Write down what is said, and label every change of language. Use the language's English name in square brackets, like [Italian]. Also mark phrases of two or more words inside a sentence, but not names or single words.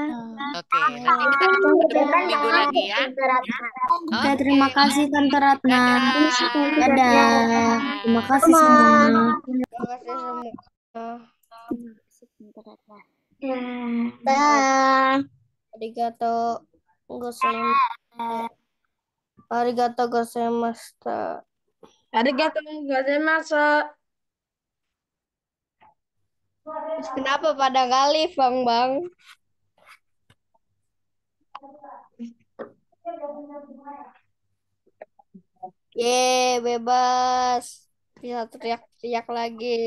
[Indonesian] Oke, nanti kita ketemu minggu lagi ya. Oke, terima kasih Tante Ratna. Dadah. Dadah. Terima kasih semua. Terima kasih semua. Dah. [Japanese] ありがとうございます. ありがとうございます. ありがとうございます. [Indonesian] Kenapa pada kali, Bang? Ye, bebas. Bisa teriak-teriak lagi.